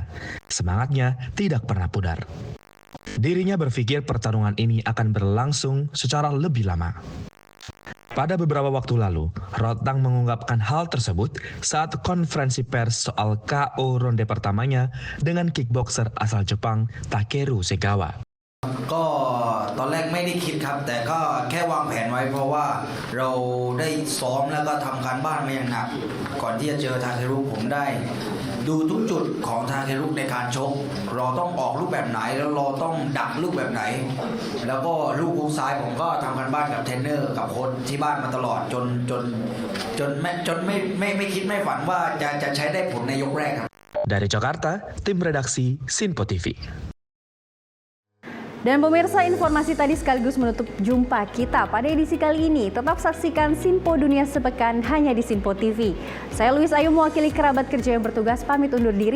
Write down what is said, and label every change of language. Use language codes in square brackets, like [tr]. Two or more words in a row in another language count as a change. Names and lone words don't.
[id] Semangatnya tidak pernah pudar. Dirinya berpikir pertarungan ini akan berlangsung secara lebih lama. Pada beberapa waktu lalu, Rotang mengungkapkan hal tersebut saat konferensi pers soal KO ronde pertamanya dengan kickboxer asal Jepang Takeru Sagawa. [th] ก็ตอนแรกไม่ได้คิดครับแต่ก็แค่วางแผนไว้เพราะว่าเราได้ซ้อมแล้วก็ทำการบ้านมาอย่างหนักก่อนที่จะเจอทาเครุผมได้ดูทุกจุดของทาเครุในการชกเราต้องออกลูกแบบไหนแล้วเราต้องดักลูกแบบไหนแล้วก็ลูกฮุกซ้ายผมก็ทำการบ้านกับเทรนเนอร์กับโค้ชที่บ้านมาตลอดจนไม่คิดไม่ฝันว่าจะใช้ได้ผลในยกแรกครับ [id] Dari Jakarta, tim redaksi Sinpo TV. Dan pemirsa, informasi tadi sekaligus menutup jumpa kita pada edisi kali ini. Tetap saksikan Sinpo Dunia Sepekan hanya di Sinpo TV. Saya Luis Ayu mewakili kerabat kerja yang bertugas pamit undur diri.